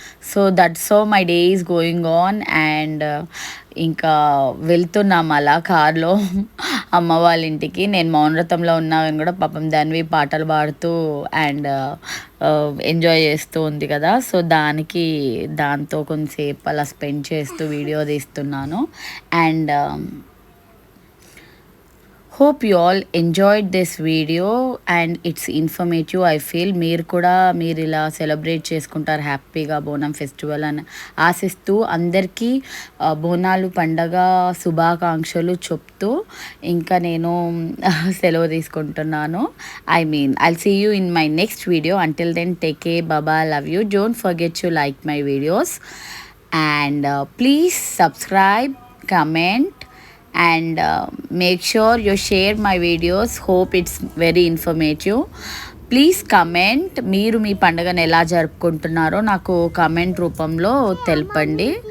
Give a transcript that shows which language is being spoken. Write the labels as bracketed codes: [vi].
[en] So that's so my day is going on. And [te] ఇంకా వెళ్తున్నాం అలా కార్లో అమ్మ వాళ్ళ ఇంటికి. నేను మౌనవ్రతంలో ఉన్నాను కూడా పాపం దానివి పాటలు పాడుతూ అండ్ ఎంజాయ్ చేస్తూ ఉంది కదా. సో దాంతో కొంతసేపు అలా స్పెండ్ చేస్తూ వీడియో తీస్తున్నాను. [en] And hope you all enjoyed this video and it's informative. I feel [te] మీరు ఇలా సెలబ్రేట్ చేసుకుంటారు హ్యాపీగా బోనం ఫెస్టివల్ అని ఆశిస్తూ అందరికీ బోనాలు పండగ శుభాకాంక్షలు చెప్తూ ఇంకా నేను సెలవు తీసుకుంటున్నాను. [en] I'll see you in my next video. Until then, take care, bye, love you. Don't forget to like my videos and please subscribe, comment and make sure you share my videos. Hope it's very informative. Please comment, [te] మీరు మీ పండుగను ఎలా జరుపుకుంటున్నారో నాకు comment రూపంలో తెలపండి.